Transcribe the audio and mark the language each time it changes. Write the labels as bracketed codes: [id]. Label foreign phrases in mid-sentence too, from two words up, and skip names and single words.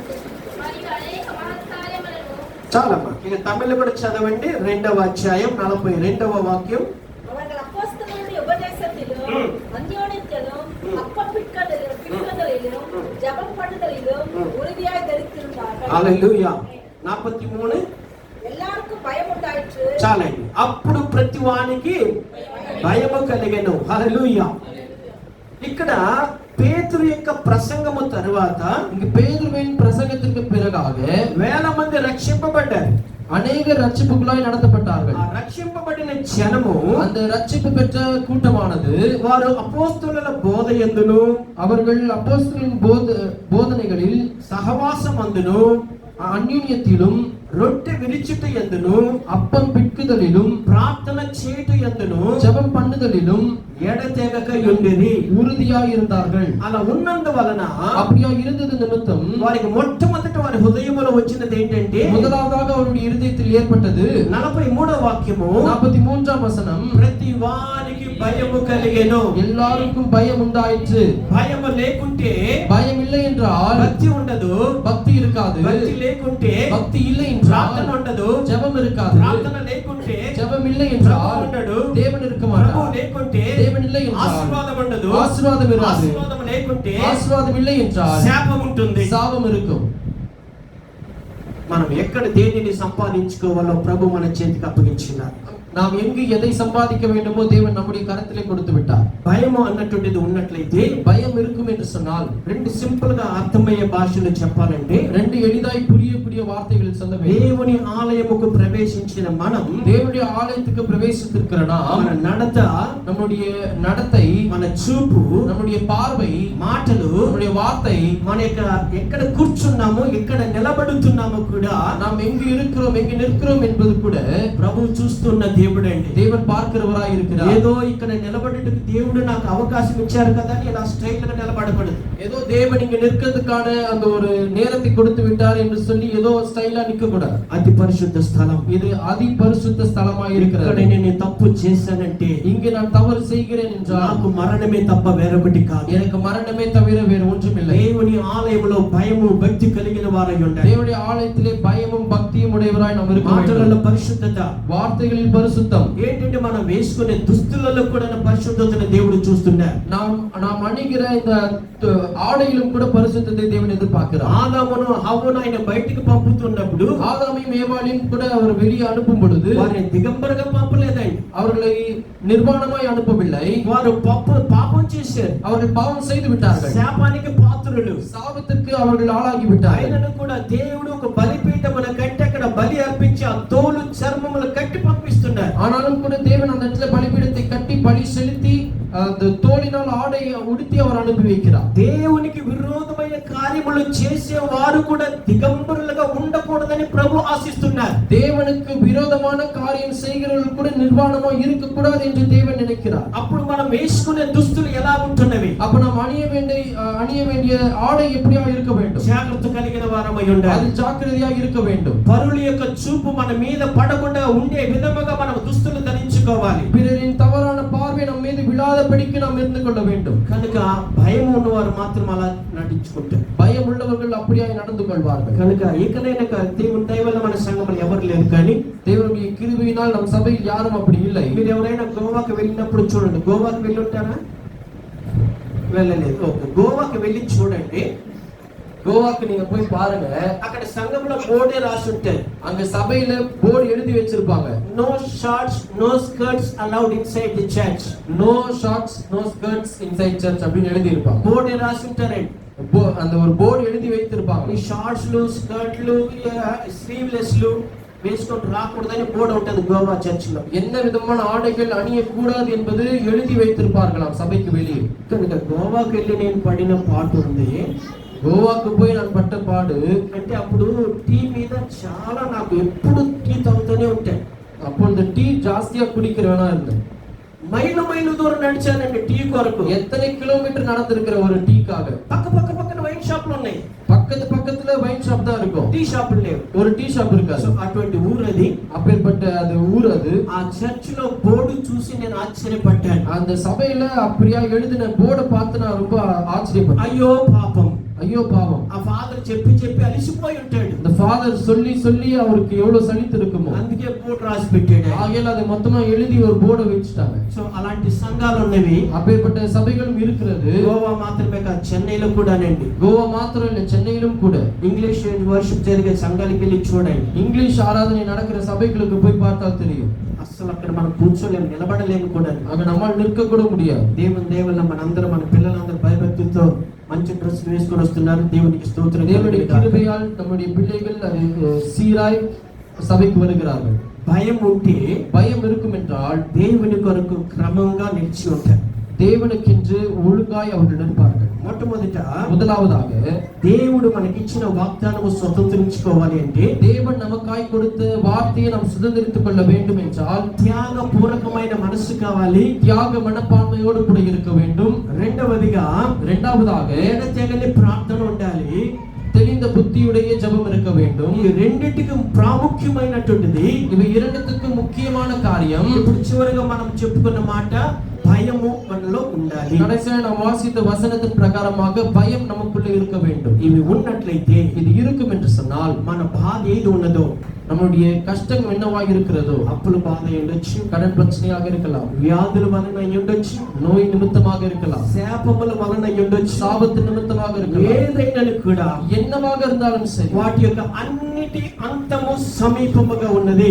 [te] మరియు అనేక మహత్కార్యములను చాలమ్మా, ఇక తమిళ కూడా చదవండి. 2వ అధ్యాయం 42వ వాక్యం. [ta] அவர்கள் அப்போஸ்தலருடைய உபதேசத்திலும் அந்யோன்யத்திலும் அப்பம் பிட்கதலிலும் ஜெபம் பண்ணுதலிலும் உறுதியாய் தரித்திருந்தார்கள். [te] హల్లెలూయా. 43 [ta] எல்லாருக்கும் பயம் உண்டாயிற்று. [te] చాలండి. అప్పుడు ప్రతి వానికి భయము కలిగెను. హల్లెలూయా. ఇక్కడ పేతురు యొక్క ప్రసంగము తరువాత [ta] இங்கு பேதுருவின் பிரசங்கத்திற்கு பிறகாக [te] వేల మంది రక్షింపబడ్డారు. [ta] அநேக ரட்சிப்புகளாய் நடத்தப்பட்டார்கள். [te] ఆ రక్షింపబడిన జనము, [ta] அந்த ரட்சிப்பு பெற்ற கூட்டமானது [te] వారు అపోస్తలుల బోధయందును, [ta] அவர்கள் அப்போஸ்தலரின் போதனைகளில் [te] సహవాసమందును, [ta] அந்யோன்யத்திலும் [te] రొట్టె విరుచుట యందును, [ta] அப்பம் பிட்குதலிலும் [te] ప్రార్థన చేయుట యందును [ta] ஜெபம் பண்ணுதலிலும் [te] ఎడతెగక యుండిరి. [ta] உறுதியாய் இருந்தார்கள். [te] అలా ఉన్నందువలన [ta] அப்படியா இருந்தது நிமித்தம் [te] వారికి మొట్టమొదట వారి హృదయములో వచ్చినది ఏంటంటే, [ta] முதலாவதாக அவருடைய இருதயத்தில் ஏற்பட்டது [te] 43వ వాక్యము, [ta] 43ஆம் வசனம், [te] ప్రతి వారికి భయము కలిగెను. [ta] எல்லாருக்கும் பயம் உண்டாயிற்று. [te] భయము లేకుంటే [ta] பயம் இல்லை என்றால் [te] భక్తి ఉండదు. [ta] பக்தி இருக்காது. [te] భక్తి లేకుంటే [ta] பக்தி இல்லை [te] ప్రార్థన [ta] என்றால் [te] ఉండదు. [ta] ஜெபம் இருக்காது. [te] ప్రార్థన లేకుంటే [ta] ஜெபம் இல்லை [te] ప్రభు [ta] என்றால் [te] ఉండడు. [ta] தேவன் இருக்க [te] ప్రభు [ta] மாட்டார். [te] లేకుంటే [ta] தேவன் இல்லை என்றால் [te] ఆశీర్వాదం ఉండదు. [ta] ஆசீர்வாதம் இராது. [te] ఆశీర్వాదం లేకుంటే [ta] ஆசீர்வாதம் இல்லை என்றால் [te] శాపం ఉంటుంది. [ta] சாபம் இருக்கும். [te] మనం ఎక్కడ దేనిని సంపాదించుకోవాలో ప్రభు మన చేతికి అప్పగించినారు. [ta] நாம் எங்கு எதை சம்பாதிக்க வேண்டுமோ தேவன் நம்முடைய கரத்திலே கொடுத்து விட்டார். [te] భయము అన్నటువంటిది ఉన్నట్లయితే, [ta] பயம் இருக்கும் என்று சொன்னால் [te] రెండు సింపుల్ గా అర్థమయ్యే భాషలో చెప్పాలంటే, [ta] ரெண்டு எளிதாய் புரியக்கூடிய வார்த்தைகள் சொல்ல வேண்டும். [te] దేవుని ఆలయముకు ప్రవేశించిన మనం, [ta] தேவனுடைய ஆலயத்துக்கு பிரவேசித்திருக்கிற நாம், [te] మన నడత, [ta] நம்முடைய நடத்தை, [te] మన చూపు, [ta] நம்முடைய பார்வை, [te] మాటలు, [ta] நம்முடைய வார்த்தை, [te] మన యొక్క ఎక్కడ కూర్చున్నామో ఎక్కడ నిలబడుతున్నామో కూడా [ta] நாம் எங்கு இருக்கிறோம் எங்கு நிற்கிறோம் என்பது கூட [te] ప్రభు చూస్తున్న దేవుడు అండి. [ta] தேவன் பார்க்கிறவராய் இருக்கிறார். [te] ఏదో ఇక్కడ నిలబడేందుకు దేవుడు నాకు అవకాశం ఇచ్చారు కదా అని ఇలా స్ట్రైట్ గా నిలబడకూడదు. [ta] ஏதோ தேவன் இங்க நிற்கிறதுக்கான அந்த ஒரு நேரத்தை கொடுத்து விட்டார் என்று சொல்லி ஏதோ ஸ்டைலா நிக்க கூடாது. [te] అతి పరిశుద్ధ స్థలం. [ta] இது அதி பரிசுத்த ஸ்தலமாய் [te] ఇక్కడ [ta] இருக்கிறது. [te] నేను తప్పు చేశానంటే [ta] இங்கே நான் தவறு செய்கிறேன் என்றால் [te] నాకు మరణమే తప్ప వేరొకటి కాదు. [ta] எனக்கு மரணமே தவிர வேறு ஒன்றுமில்லை. [te] దేవుని ఆలయంలో భయము భక్తి కలిగిన వారై ఉండాలి. [ta] தேவனுடைய ஆலயத்திலே பயமும் பக்தியும் உடையவராய் நாம் இருக்க [te] మాటలలో [ta] வேண்டும். [te] పరిశుద్ధత, [ta] வார்த்தைகளில் பரிசுத்தம். [te] ఏంటంటే మనం వేసుకునే దుస్తులలో కూడా పరిశుద్ధతను దేవుడు చూస్తున్నాడు. [ta] நாம் அணிகிற இந்த ஆடையிலும் கூட பரிசுத்தத்தை தேவன் எதிர்பார்க்கிறார். [te] ఆదామును హవ్వను ఆయన బయటికి పంపుతున్నప్పుడు [ta] ஆதாமையும் ஏவாளையும் கூட அவர் வெளியே அனுப்பும் பொழுது [te] వారిని దిగంబరగా పంపలేదండి. [ta] அவர்களை நிர்வாணமாய் அனுப்பவில்லை. [te] వారు పాపం చేశారు. [ta] அவர்கள் பாவம் செய்து விட்டார்கள். [te] శాపానికి పాత్రులు. [ta] சாபத்துக்கு அவர்கள் ஆளாகி விட்டார்கள். [te] ఆయనను కూడా దేవుడు ఒక బలిపీఠమున కట్టి అక్కడ బలి అర్పించి ఆ తోలు చర్మములు కట్టి పంపిస్తున్నారు. [ta] ஆனாலும் கூட தேவன் அந்த இடத்துல பலிபீடத்தை கட்டி பலி செலுத்தி அந்த தோலினால் ஆடை ஆடையை உடுத்தி அவர் அனுப்பி வைக்கிறார். [te] దేవునికి విరోధమైన కార్యములు చేసే వారు కూడా దిగంబరులుగా ఉండకూడదని ప్రభు ఆశిస్తున్నారు. [ta] தேவனுக்கு விரோதமான காரியம் செய்கிறவர்கள் கூட நிர்வாணமா இருக்க கூடாது என்று தேவன் நினைக்கிறார். [te] అప్పుడు మనం వేసుకునే దుస్తులు ఎలా ఉంటున్నవి? [ta] அப்ப நாம் அணிய வேண்டிய ஆடை எப்படியா இருக்க வேண்டும்? [te] జాగ్రత్త కలిగిన వారమై ఉండాలి. [ta] அது ஜாக்கிரதையாக இருக்க வேண்டும். [te] పరుల యొక్క చూపు మన మీద పడకుండా ఉండే విధముగా మనం దుస్తులు ధరించుకోవాలి. [ta] பிறரின் தவறான பார்வை நம் மீது விழாதபடிக்கு நாம் இருந்து கொள்ள வேண்டும். [te] కనుక భయం ఉన్నవారు మాత్రం అలా నటించుకుంటారు. [ta] பயம் உள்ளவர்கள் அப்படியே நடந்து கொள்வார்கள். [te] కనుక ఇకనైనా దేవుని దయ వల్ల మన సంఘంలో ఎవరు లేరు, కానీ [ta] தேவனுடைய கிருபையினால் நம் சபையில் யாரும் அப்படி இல்லை. [te] మీరు ఎవరైనా గోవాకి వెళ్ళినప్పుడు చూడండి. గోవాకి వెళ్ళి ఉంటారా? వెళ్ళలేదు. ఓకే, గోవాకి వెళ్ళి చూడండి. [ta] கோவாக்கு நீங்க போய் பாருங்க. [te] అక్కడ సంఘంలో బోర్డే రాసి ఉంటాయి. [ta] அங்க சபையில போர்டு எழுதி வச்சிருப்பாங்க. [en] No shorts no skirts allowed inside the church. No shorts no skirts inside church [ta] அப்படின்னு எழுதி இருப்பாங்க. [te] బోర్డే రాసి ఉంటారండి. [ta] அந்த ஒரு போர்டு எழுதி வைத்திருப்பாங்க. [te] ఈ షార్ట్స్లు స్కర్ట్లు స్లీవ్లెస్లు వేసుకొని రాకూడదని బోర్డు ఉంటుంది గోవా చర్చిలో. [ta] என்ன விதமான ஆடைகள் அணியக்கூடாது என்பது எழுதி வைத்திருப்பார்களாம் சபைக்கு வெளியே. [te] కనుక గోవాకి వెళ్ళి నేను పడిన పాటు ఉంది. [ta] கோவாக்கு போய் நான் பட்ட பாடு [te] అంటే అప్పుడు టీ మీద చాలా నాకు ఎప్పుడు టీ తాగుతూనే ఉంటాయి. [ta] அப்போ இந்த டீ ஜாஸ்தியா குடிக்கிறவனா இருந்தேன். [te] మైలు మైలు దూరం నడిచానండి టీ కొరకు. [ta] எத்தனை கிலோமீட்டர் நடந்திருக்கிற ஒரு டீக்காக. [te] పక్కన [en] wine shops [te] ఉన్నాయి. [ta] பக்கத்துல [en] wine shop [ta] தான் இருக்கும். [en] tea shops [te] లేవు. [ta] ஒரு [en] tea shop [ta] இருக்காது. [te] సో అటువంటి ఊరు అది. [ta] அப்பேற்பட்ட அது ஊர் அது. [te] ఆ చర్చ్ లో బోర్డు చూసి నేను ఆశ్చర్యపడ్డాను. [ta] அந்த சபையில அப்படியா எழுதின போர்டை பார்த்து நான் ரொம்ப ஆச்சரியப்பட்டேன். [te] అయ్యో పాపం, [ta] ஐயோ பாவம். [te] ఆ ఫాదర్ చెప్పి అలిసిపోయి ఉంటాడు. [ta] இந்த ஃபாதர் சொல்லி அவருக்கு எவ்வளவு சலித்து இருக்குமோ [te] అందుకే బోర్డు రాసి పెట్టాడు. [ta] ஆகையால் அதை மொத்தமா எழுதி ஒரு போர்டை வச்சுட்டாங்க. [te] సో అలాంటి సంఘాలు ఉన్నవి. [ta] அப்பேற்பட்ட சபைகளும் இருக்கிறது. [te] గోవా మాత్రమే కాదు, చెన్నైలో కూడానండి. [ta] கோவா மாத்திரம் இல்ல, சென்னையிலும் கூட. [en] English worship [te] జరిగే సంఘాలకు వెళ్ళి చూడండి. [ta] இங்கிலீஷ் ஆராதனை நடக்கிற சபைகளுக்கு போய் பார்த்தா தெரியும். [te] అసలు అక్కడ మనం కూర్చోలేము, నిలబడలేము కూడా. [ta] அங்க நம்மால் நிற்க கூட முடியாது. [te] దేవుని మనందరం, మన పిల్లలందరూ భయభక్తులతో మంచి డ్రెస్ వేసుకొని వస్తున్నారు. దేవునికి స్తోత్రం. [ta] தேவனுடைய கிருபையால் நம்முடைய பிள்ளைகள் அது சீராய் சபைக்கு வருகிறார்கள். [te] భయం ఉంటే, [ta] பயம் இருக்கும் என்றால் [te] దేవుని కొరకు క్రమంగా నిలిచి ఉంటారు. [ta] தேவனுக்கென்று ஒழுங்காய் அவர்கள் நிற்பார்கள். முதலாவதாக [te] దేవుడు మనకిచ్చిన వాగ్దానము స్వతంత్రించుకోవాలి అంటే, [ta] தேவன் நமக்காய் கொடுத்த வார்த்தையை நாம் சுதந்திரித்துக் கொள்ள வேண்டும் என்றால் [te] త్యాగపూర్వకమైన మనసు కావాలి. [ta] தியாக மனப்பான்மையோடு கூட இருக்க வேண்டும். [te] రెండవதாக తెగని ప్రార్థన ఉండాలి. [ta] தெளிந்த புத்தியுடைய ஜெபம் இருக்க வேண்டும். [te] ఈ రెండిటికి ప్రాముఖ్యమైనటువంటిది, [ta] ఇవి இரண்டுத்துக்கு முக்கியமான காரியம். [te] ఇప్పుడు చివరిగా మనం చెప్పుకున్న మాట, భయము మనలో ఉండాలి. [ta] கடைசியாக நாம் வாசித்த வசனத்தின் பிரகாரமாக பயம் நமக்குள்ள இருக்க வேண்டும். [te] ఇవి ఉన్నట్లయితే, [ta] இது இருக்கும் என்று சொன்னால், [te] మన బాధ ఏది ఉన్నదో, [ta] நம்முடைய கஷ்டம் என்னவாக இருக்கிறதோ, [te] అప్పుల బాధ ఉండొచ్చు, [ta] கடன் பிரச்சனையாக இருக்கலாம், [te] వ్యాధుల వలన ఉండొచ్చు, [ta] நோய் நிமித்தமாக இருக்கலாம், [te] శాపముల వలన ఉండొచ్చు, [ta] சாபத்து நிமித்தமாக இருக்கலாம், [te] ఏదైనా కూడా [ta] என்னவாக இருந்தாலும் சரி, [te] వాటి యొక్క అన్నిటి అంతము సమీపముగా ఉన్నది.